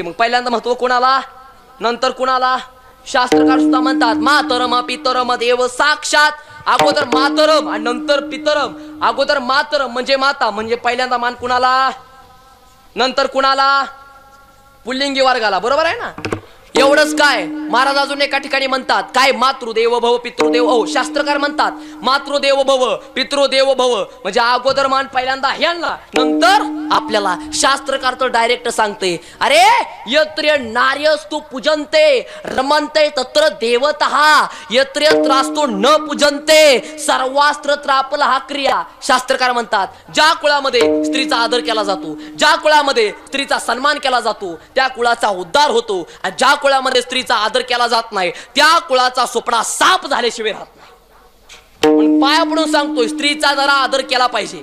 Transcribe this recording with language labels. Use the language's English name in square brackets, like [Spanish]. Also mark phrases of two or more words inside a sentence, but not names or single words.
[Marathi] मग पहिल्यांदा महत्व कोणाला नंतर कुणाला? शास्त्रकार सुद्धा म्हणतात [Sanskrit] मातरम पितरम देव साक्षात. [Marathi] अगोदर मातरम आणि नंतर पितरम. अगोदर मातरम म्हणजे माता, म्हणजे पहिल्यांदा मान कुणाला नंतर कुणाला? पुल्लिंगी वर्गाला. बरोबर आहे ना. एवढंच काय, महाराज अजून एका ठिकाणी म्हणतात काय [Sanskrit] मातृदेव भव पितृदेव भव. [Marathi] शास्त्रकार म्हणतात [Sanskrit] मातृदेव भव पितृदेव भव [Marathi] म्हणजे अगोदर मान पहिल्यांदा ह्यांना नंतर आपल्याला. शास्त्रकार तर डायरेक्ट सांगते अरे [Sanskrit] यत्र नार्यस्तु पूजन्ते रमन्ते तत्र देवतः यत्र यत्रास्तु न पूजन्ते सर्वास्त्र त्रापल हा क्रिया. [Marathi] शास्त्रकार म्हणतात ज्या कुळामध्ये स्त्रीचा आदर केला जातो, ज्या कुळामध्ये स्त्रीचा सन्मान केला जातो त्या कुळाचा उद्धार होतो. आणि ज्या कुळामध्ये स्त्रीचा आदर केला जात नाही त्या कुळाचा सोपडा साप झाल्याशिवाय राहत नाही. पण पाया पडून सांगतोय स्त्रीचा जरा आदर केला पाहिजे.